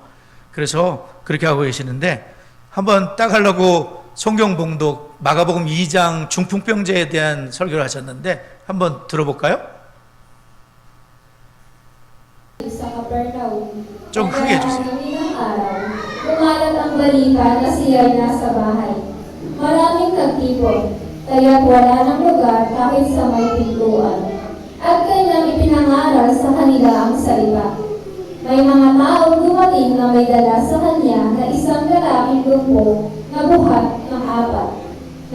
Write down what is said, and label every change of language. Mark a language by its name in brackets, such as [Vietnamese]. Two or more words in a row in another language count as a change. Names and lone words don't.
[Korean] 그래서 그렇게 하고 계시는데 한번 딱 하려고 성경봉독 마가복음 2장 중풍병자에 대한 설교를 하셨는데 한번 들어볼까요? 좀 크게 해주세요. [Filipino] Kumalat ang balita na siya'y nasa bahay. Maraming nagtipon, kaya't wala ng lugar kahit sa may pintuan. At kanyang ipinangaral sa kanila ang salita. May mga taong dumating na may dala sa kanya na isang lalaking lumpo na buhat ng 4.